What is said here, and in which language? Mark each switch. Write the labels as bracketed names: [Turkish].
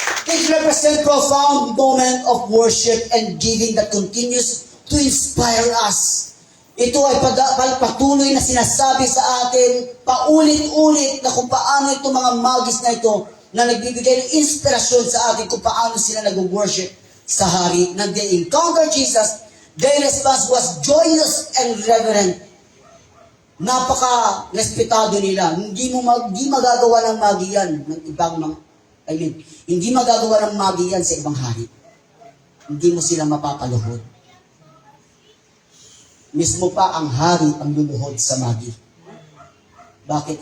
[English] It represents profound moment of worship and giving that continues to inspire us. [Filipino] Ito ay patuloy na sinasabi sa atin, paulit-ulit na kung paano itong mga magis na ito na nagbibigay ng inspirasyon sa atin kung paano sila nag-worship sa hari. [English] Nang they encounter Jesus, their response was joyous and reverent. [Filipino] Napaka-respetado nila. Hindi magagawa ng magi yan ng ibang mga, hindi magagawa ng magi yan sa ibang hari. Hindi mo sila mapapaluhod. Mismo pa ang hari ang luluhod sa magi. Bakit?